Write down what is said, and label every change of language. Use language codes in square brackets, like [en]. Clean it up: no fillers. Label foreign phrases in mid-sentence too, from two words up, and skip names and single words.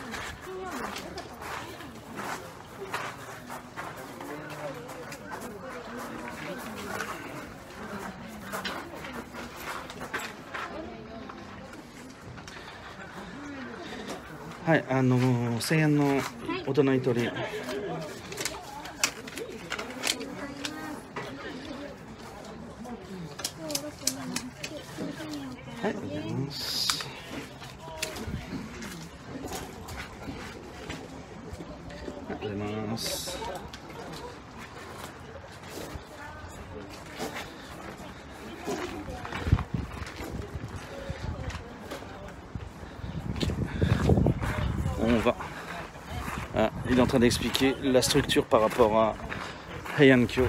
[ja] Ouais, 1000 円の大人一人。はい、ありがとうございます。ありがとうございます。 [fr] On va. Ah, il est en train d'expliquer la structure par rapport à Heian-kyo.